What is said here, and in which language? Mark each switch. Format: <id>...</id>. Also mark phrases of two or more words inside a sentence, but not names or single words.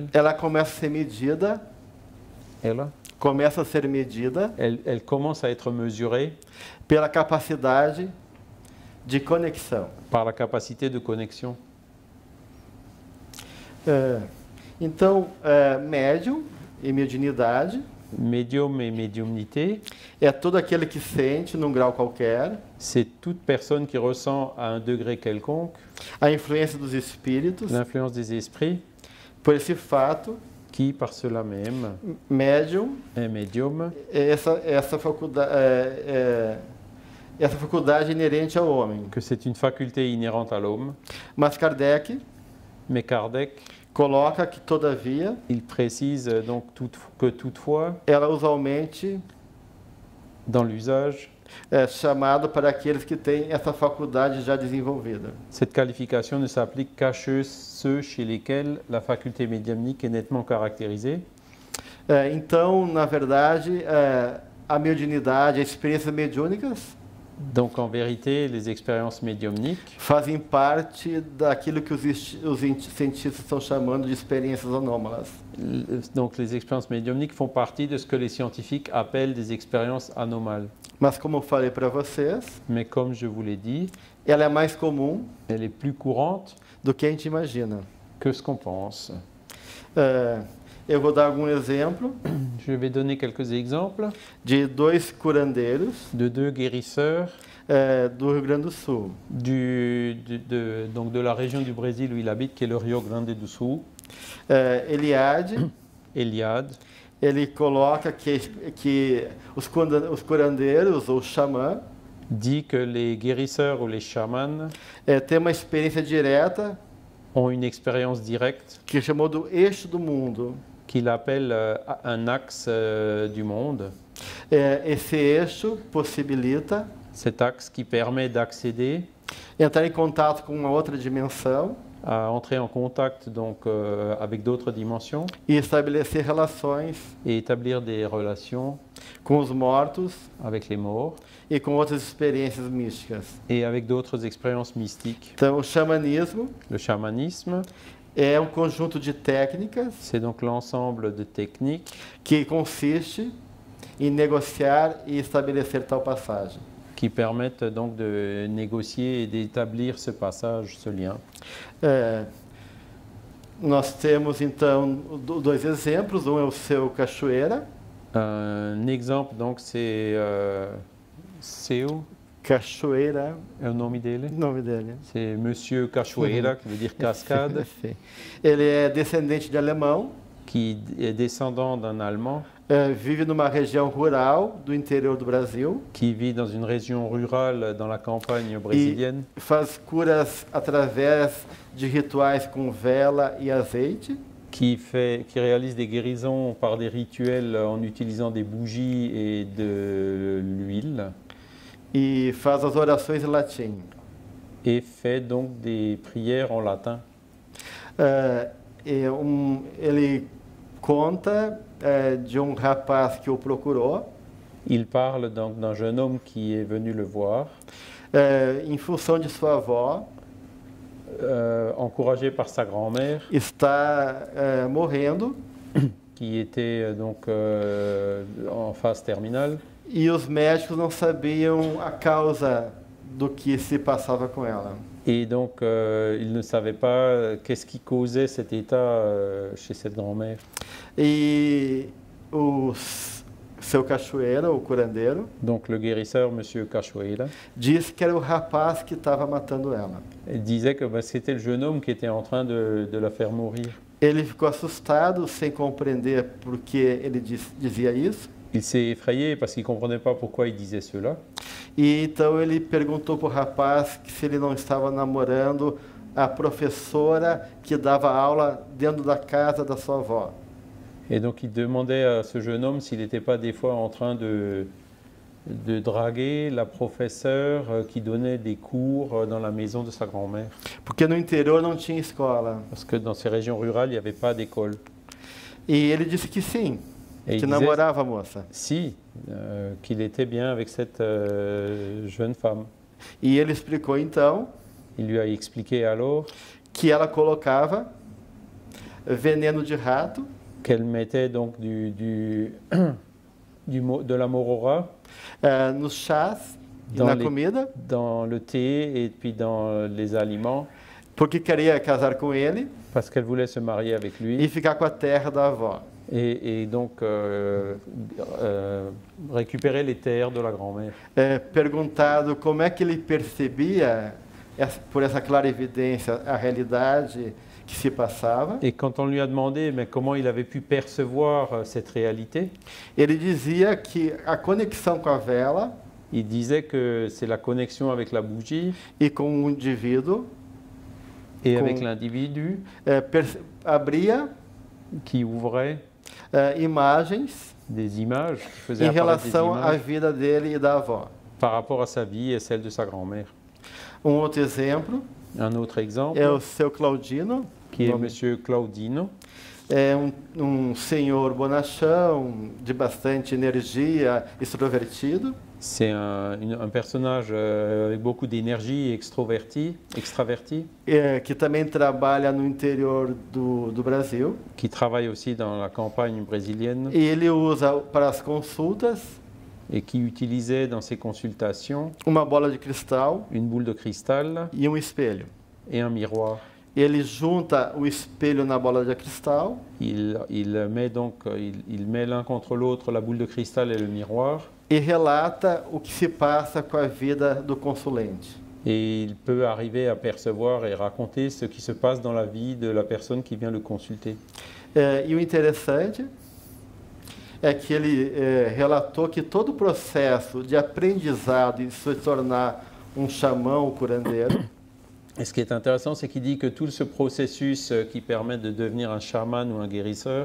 <pt>ela começa a ser medida,</pt> <fr>elle commence à être mesurée</fr> <pt>pela capacidade de conexão.</pt> <fr>par la capacité de connexion.</fr> <pt>Então, médium e mediunidade</pt> <fr>Médium et médiumnité,</fr> <pt>é todo aquele que sente num grau qualquer</pt> <fr>c'est toute personne qui ressent à un degré quelconque</fr> <pt>a influência dos espíritos.</pt> <fr>l'influence des esprits,</fr> <pt>Por esse fato,</pt> <fr>qui par cela même</fr> <pt>médium</pt> <fr>est médium,</fr> <pt>é essa faculdade inerente ao homem.</pt> <fr>que c'est une faculté inhérente à l'homme.</fr> <pt>Mas Kardec</pt> <fr>Mais Kardec,</fr> <pt>coloca que, todavia,</pt> <fr>il précise donc que toutefois,</fr> <pt>ela usualmente</pt> <fr>dans l'usage,</fr> <pt>é chamada para aqueles que têm essa faculdade já desenvolvida.</pt> <fr>cette qualification ne s'applique qu'à ceux chez lesquels la faculté médiumnique est nettement caractérisée.</fr> <pt>Então, na verdade, a mediunidade, as experiências mediúnicas</pt> <fr>Donc en vérité, les expériences médiumniques</fr> <pt>fazem parte daquilo que os cientistas estão chamando de experiências anômalas.</pt> <fr>Donc les expériences médiumniques font partie de ce que les scientifiques appellent des expériences anomales.</fr> <pt>Mas, como eu falei para vocês,</pt> <fr>Mais comme je vous l'ai dit,</fr> <pt>ela é mais comum</pt> <fr>elle est plus courante</fr> <pt>do que a gente imagina.</pt> <fr>que ce qu'on pense.</fr> <pt>Eu vou dar algum exemplo</pt> <fr>Je vais donner quelques exemples</fr> <pt>de dois curandeiros</pt> <fr>de deux guérisseurs</fr> <pt>do Rio Grande do Sul.</pt> <fr>Donc de la région du Brésil où il habite, qui est le Rio Grande do Sul.</fr> <pt>Eliade,</pt> <fr>Eliade,</fr> <pt>ele coloca que os curandeiros, ou xamã,</pt> <fr>dit que les guérisseurs ou les chamans</fr> <pt>têm uma experiência direta</pt> <fr>ont une expérience directe</fr> <pt>que chamou do eixo do mundo.</pt> <fr>qu'il appelle un axe du monde.</fr> <pt>Esse eixo possibilita</pt> <fr>Cet axe qui permet d'accéder</fr> <pt>entrar em contato com uma outra dimensão</pt> <fr>à entrer en contact donc, avec d'autres dimensions</fr> <pt>e estabelecer relações</pt> <fr>et établir des relations</fr> <pt>com os mortos</pt> <fr>avec les morts</fr> <pt>e com outras experiências místicas.</pt> <fr>et avec d'autres expériences mystiques.</fr> <pt>Então, o xamanismo</pt> <fr>Le chamanisme,</fr> <pt>é um conjunto de técnicas</pt> <fr>c'est donc l'ensemble de techniques</fr> <pt>que consiste em negociar e estabelecer tal passagem.</pt> <fr>qui permettent donc de négocier et d'établir ce passage, ce lien.</fr> <pt>Nós temos, então, dois exemplos. Um é o seu Cachoeira.</pt> <fr>Un exemple, donc, c'est Seu,</fr> <pt>Cachoeira é o nome dele. é o nome dele.</pt> <fr>C'est Monsieur Cachoeira, qui veut dire cascade,</fr> <pt>Ele é descendente de alemão,</pt> <fr>qui est descendant d'un Allemand,</fr> <pt>vive numa região rural do interior do Brasil</pt> <fr>qui vit dans une région rurale dans la campagne brésilienne,</fr> <pt>e faz curas através de rituais com vela e azeite.</pt> <fr>qui réalise des guérisons par des rituels en utilisant des bougies et de l'huile,</fr> <pt>E faz as orações em latim.</pt> <fr>et fait donc des prières en latin.</fr> <pt>Ele conta de um rapaz que o procurou</pt> <fr>Il parle donc d'un jeune homme qui est venu le voir,</fr> <pt>em função de sua avó</pt> <fr>encouragé par sa grand-mère,</fr> <pt>está morrendo</pt> <fr>qui était donc en phase terminale,</fr> <pt>e os médicos não sabiam a causa do que se passava com ela.</pt> <fr>et donc il ne savait pas qu'est-ce qui causait cet état chez cette grand-mère.</fr> <pt>E o seu Cachoeira, o curandeiro,</pt> <fr>Donc le guérisseur, Monsieur Cachoeira,</fr> <pt>disse que era o rapaz que estava matando ela.</pt> <fr>disait que c'était le jeune homme qui était en train de la faire mourir.</fr> <pt>Ele ficou assustado, sem compreender por que ele dizia isso.</pt> <fr>Il s'est effrayé parce qu'il ne comprenait pas pourquoi il disait cela.</fr> <pt>E então ele perguntou para o rapaz se ele não estava namorando a professora que dava aula dentro da casa da sua avó.</pt> <fr>Et donc il demandait à ce jeune homme s'il n'était pas des fois en train de draguer la professeure qui donnait des cours dans la maison de sa grand-mère.</fr> <pt>Porque no interior não tinha escola.</pt> <fr>Parce que dans ces régions rurales, il n'y avait pas d'école.</fr> <pt>E ele disse que sim,</pt> <fr>Et il que disait,</fr> <pt>namorava a moça.</pt> <fr>si, qu'il était bien avec cette jeune femme.</fr> <pt>E ele explicou então</pt> <fr>Il lui a expliqué alors</fr> <pt>que ela colocava veneno de rato</pt> <fr>qu'elle mettait donc de la morora</fr> <pt>nos chás e</pt> <fr>Dans</fr> <pt>na</pt> <fr>les-</fr> <pt>comida,</pt> <fr>dans le thé et puis dans les aliments</fr> <pt>porque queria casar com ele</pt> <fr>parce qu'elle voulait se marier avec</fr> <pt>e</pt> <fr>lui</fr> <pt>ficar com a terra da avó.</pt> <fr>et donc récupérer les terres de la grand-mère.</fr> <pt>Perguntado como é que ele percebia, por essa clara evidência, a realidade que se passava,</pt> <fr>Et quand on lui a demandé mais comment il avait pu percevoir cette réalité,</fr> <pt>ele dizia que a conexão com a vela</pt> <fr>il disait que c'est la connexion avec la bougie</fr> <pt>e com o indivíduo</pt> <fr>et</fr> <pt>Com-</pt> <fr>avec l'individu</fr> <pt>abria</pt> <fr>qui ouvrait</fr> <pt>imagens</pt> <fr>des images, qui faisait</fr> <pt>em</pt> <fr>apparaître des</fr> <pt>relação à</pt> <fr>images</fr> <pt>vida dele e da avó.</pt> <fr>par rapport à sa vie et celle de sa grand-mère.</fr> <pt>Outro exemplo</pt> <fr>Un autre exemple,</fr> <pt>é o seu Claudino,</pt> <fr>qui est</fr> <pt>nome-</pt> <fr>Monsieur Claudino,</fr> <pt>é senhor bonachão, de bastante energia, extrovertido,</pt> <fr>c'est un personnage avec beaucoup d'énergie, extraverti,</fr> <pt>que também trabalha no interior do Brasil.</pt> <fr>qui travaille aussi dans la campagne brésilienne</fr> <pt>E ele usa para as consultas</pt> <fr>et qui utilisait dans ses consultations</fr> <pt>uma bola de cristal</pt> <fr>une boule de cristal</fr> <pt>e espelho.</pt> <fr>et un miroir.</fr> <pt>Ele junta o espelho na bola de cristal</pt> <fr>Il met l'un contre l'autre la boule de cristal et le miroir</fr> <pt>e relata o que se passa com a vida do consulente.</pt> <fr>et il peut arriver à percevoir et raconter ce qui se passe dans la vie de la personne qui vient le consulter.</fr> <pt>E o interessante é que ele relatou que todo o processo de aprendizado e se tornar xamã, curandeiro,</pt> <fr>Et ce qui est intéressant, c'est qu'il dit que tout ce processus qui permet de devenir un chaman ou un guérisseur,</fr>